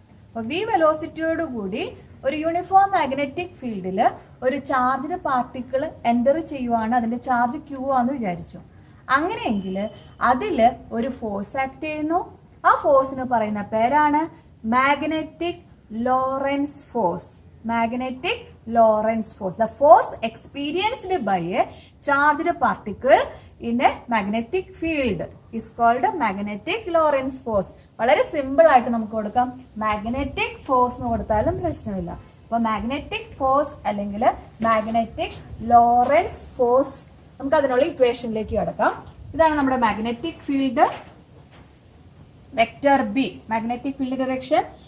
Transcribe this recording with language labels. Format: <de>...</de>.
<ml>അപ്പോൾ വി വെലോസിറ്റിയോട് കൂടി ഒരു യൂണിഫോം മാഗ്നറ്റിക് ഫീൽഡിൽ ഒരു ചാർജ്ഡ് പാർട്ടിക്കിൾ എൻ്റർ ചെയ്യുവാണ്. അതിന്റെ ചാർജ് ക്യൂ ആണെന്ന് വിചാരിച്ചു. അങ്ങനെയെങ്കിൽ അതിൽ ഒരു ഫോഴ്സ് ആക്ട് ചെയ്യുന്നു. ആ ഫോഴ്സിന് പറയുന്ന പേരാണ് magnetic Lorentz force.</ml> <en>Magnetic Lorentz force. The force experienced by a charged particle in a magnetic field is called magnetic Lorentz force.</en> <ml>വളരെ സിമ്പിൾ ആയിട്ട് നമുക്ക് കൊടുക്കാം. മാഗ്നറ്റിക് ഫോഴ്സ് എന്ന് കൊടുത്താലും പ്രശ്നമില്ല. അപ്പോൾ മാഗ്നറ്റിക് ഫോഴ്സ് അല്ലെങ്കിൽ മാഗ്നറ്റിക് ലോറൻസ് ഫോഴ്സ്, നമുക്ക് അതിനുള്ള ഇക്വേഷനിലേക്ക് കിടക്കാം. ഇതാണ് നമ്മുടെ magnetic field vector B, magnetic field direction.</ml>